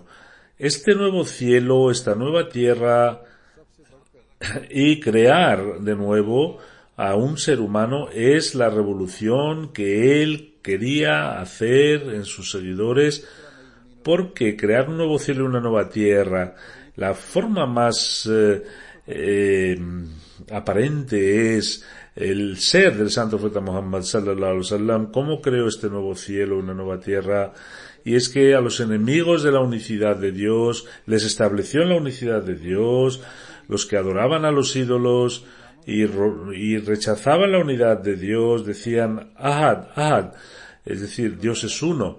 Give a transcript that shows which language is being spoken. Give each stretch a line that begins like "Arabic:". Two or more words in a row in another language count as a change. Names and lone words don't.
Spanish: Este nuevo cielo, esta nueva tierra, y crear de nuevo a un ser humano es la revolución que él quería hacer en sus seguidores, porque crear un nuevo cielo y una nueva tierra, la forma más aparente es el ser del santo profeta Muhammad
Arabic: صلى الله عليه وسلم.
Spanish: ¿Cómo creó este nuevo cielo, una nueva tierra? Y es que a los enemigos de la unicidad de Dios les estableció en la unicidad de Dios, los que adoraban a los ídolos y rechazaban la unidad de Dios, decían
Arabic: أحد، أحد,
Spanish: es decir, Dios es uno.